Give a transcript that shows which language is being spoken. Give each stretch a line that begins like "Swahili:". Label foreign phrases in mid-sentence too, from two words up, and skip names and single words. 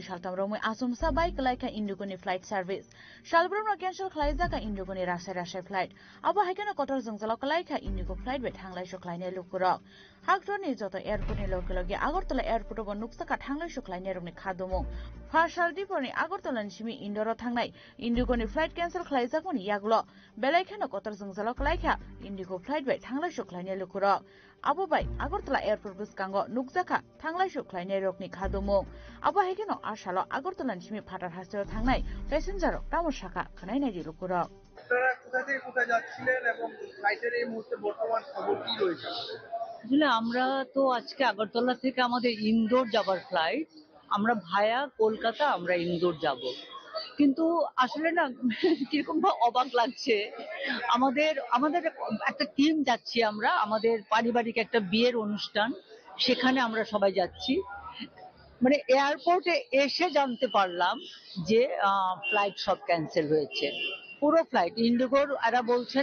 Kok Borok: shaltam romoi asumsa bai klaika Indigoni
English: flight service
Kok Borok: Shalbrumno cancel klaijaka Indigoni rasai flight abo haikena kotor jongjala klaika Indigo flight be thanglai shuklaini lukurok Haktor ni joto airport ni logi Agartala airport bo nukjaka thanglai shuklaini rokni khadumong Fashal diponi Agartala ni simi Indoro thangnai Indigoni flight cancel klaijakoni yaglo belaikena kotor jongjala klaika Indigo flight be thanglai shuklaini lukurok abo bai Agartala airport biskango nukjaka thanglai shuklaini rokni khadumong abo haikeno ashalo Agartala ni simi Phatar Hasteo thangnai passenger rok tamor shaka khanainai lukurok
Bangla: আপনারা কোথা থেকে কোথায় যাচ্ছিলেন এবং ফ্লাইটের এই মুহূর্তে বর্তমান খবর কি রয়েছে আসলে আমরা তো আজকে আগরতলা থেকে আমাদের ইন্দোর যাবার ফ্লাইট আমরা ভায়া কলকাতা আমরা ইন্দোর যাব কিন্তু আসলে না কিরকম অবাক লাগছে আমাদের একটা টিম যাচ্ছি আমরা আমাদের পারিবারিক একটা বিয়ের অনুষ্ঠান সেখানে আমরা সবাই যাচ্ছি মানে এয়ারপোর্টে এসে জানতে পারলাম যে ফ্লাইট সব ক্যান্সেল হয়েছে পুরো ফ্লাইট ইন্ডিগোর এরা বলছেন